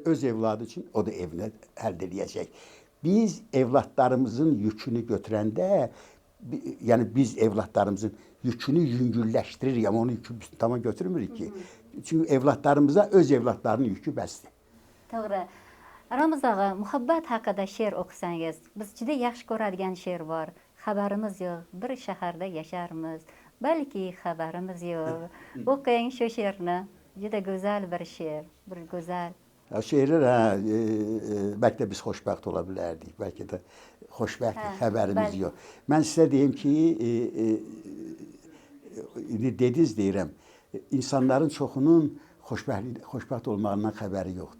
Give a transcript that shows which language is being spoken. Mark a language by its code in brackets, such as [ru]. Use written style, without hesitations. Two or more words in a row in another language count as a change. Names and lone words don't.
[az] Öz evladı üçün o da evinə əldə edəcək. Biz evladlarımızın yükünü götürəndə, yəni biz evladlarımızın yükünü yüngülləşdiririk, amma onun yükü tamam götürmürük ki. Çünki evladlarımıza öz evladlarının yükü bəsdir. Doğru. Ramiz ağa, muhabbət haqqında şeir oxusanız, biz [uz] juda yaxshi ko'radigan [az] şeir var. [uz] Xabarimiz yo'q, bir shaharda yasharmiz, balki xabarimiz yo'q. O'qing shu she'rni. Juda go'zal bir she'r, bir go'zal. [az] Şeirlər, bəlkə də biz xoşbəxt ola bilərdik, bəlkə də xoşbəxtlik xəbərimiz yox. Mən sizə deyim ki, dediniz deyirəm, insanların çoxunun xoşbəxt olmağından xəbəri yoxdur.